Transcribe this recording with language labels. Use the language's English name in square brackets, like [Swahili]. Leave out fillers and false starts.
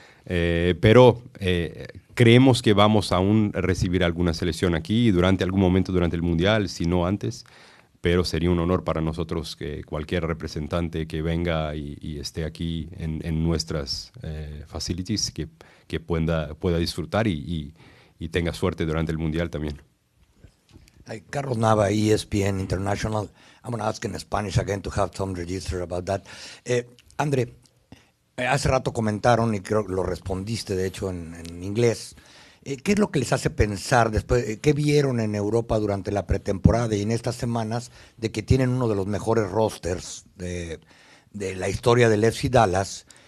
[Spanish] Pero creemos que vamos aún a recibir alguna selección aquí durante algún momento durante el Mundial, si no antes. Pero sería un honor para nosotros que cualquier representante que venga y esté aquí en nuestras facilities que pueda disfrutar y tenga suerte durante el Mundial también. [English] Hi, Carlos Nava, ESPN International. I'm going to ask in Spanish again to have some register about that. [Spanish] André, hace rato comentaron, y creo que lo respondiste de hecho en inglés, ¿qué es lo que les hace pensar después, qué vieron en Europa durante la pretemporada y en estas semanas de que tienen uno de los mejores rosters de la historia del FC Dallas?